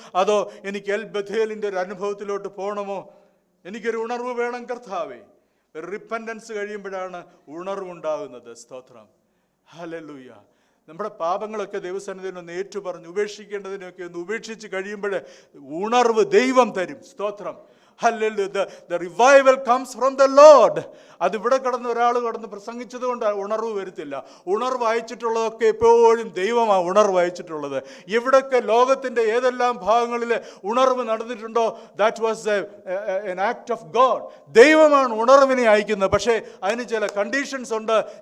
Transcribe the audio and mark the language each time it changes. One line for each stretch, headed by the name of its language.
Malayalam: അതോ എനിക്ക് എൽ ബഥേലിൻ്റെ ഒരു അനുഭവത്തിലോട്ട് പോകണമോ? എനിക്കൊരു ഉണർവ് വേണം കർത്താവേ. റിപ്പൻറ്റൻസ് കഴിയുമ്പോഴാണ് ഉണർവുണ്ടാകുന്നത്. സ്തോത്രം. ഹല്ലേലൂയ. നമ്മുടെ പാപങ്ങളൊക്കെ ദൈവസന്നിധിയിൽ ഒന്ന് ഏറ്റുപറഞ്ഞ് ഉപേക്ഷിക്കേണ്ടതിനൊക്കെ ഒന്ന് ഉപേക്ഷിച്ച് കഴിയുമ്പോൾ ഉണർവ് ദൈവം തരും. സ്തോത്രം. Hallelujah.
English: The revival comes from the Lord.
Malayalam: അതിവിടെ ഒരാൾ കടന്ന് പ്രസംഗിച്ചത് കൊണ്ട് ഉണർവ് വരുത്തില്ല. ഉണർവ് അയച്ചിട്ടുള്ളതൊക്കെ എപ്പോഴും ദൈവമാണ് ഉണർവ് അയച്ചിട്ടുള്ളത്. ഇവിടൊക്കെ ലോകത്തിൻ്റെ ഏതെല്ലാം ഭാഗങ്ങളിൽ ഉണർവ് നടന്നിട്ടുണ്ടോ,
English: That was an act of God.
Malayalam: ദൈവമാണ് ഉണർവിനെ അയക്കുന്നത്. പക്ഷേ അതിന് ചില കണ്ടീഷൻസ് ഉണ്ട്.